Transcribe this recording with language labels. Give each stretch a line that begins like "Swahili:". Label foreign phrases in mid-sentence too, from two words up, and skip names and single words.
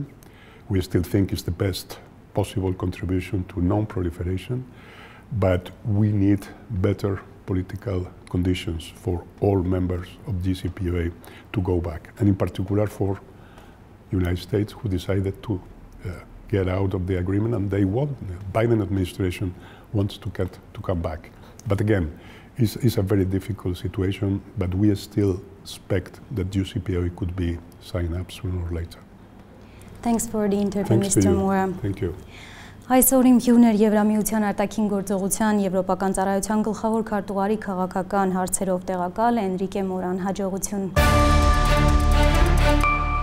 English: We still think it's the best possible contribution to non-proliferation, but we need better political conditions for all members of JCPOA to go back, and in particular for the United States, who decided to get out of the agreement, and the Biden administration wants to come back. But again, It's a very difficult situation, but we still expect that UCPOA could be signed up sooner or later. Thanks for the interview, Thanks Mr. Mora. Thank you.
Armenian: Այսօր իմ հյուրն էր Եվրամիության արտաքին գործողության եվրոպական ծառայության գլխավոր քարտուղարի քաղաքական հարցերով տեղակալ Էնրիկե Մորան։ Հաջողություն։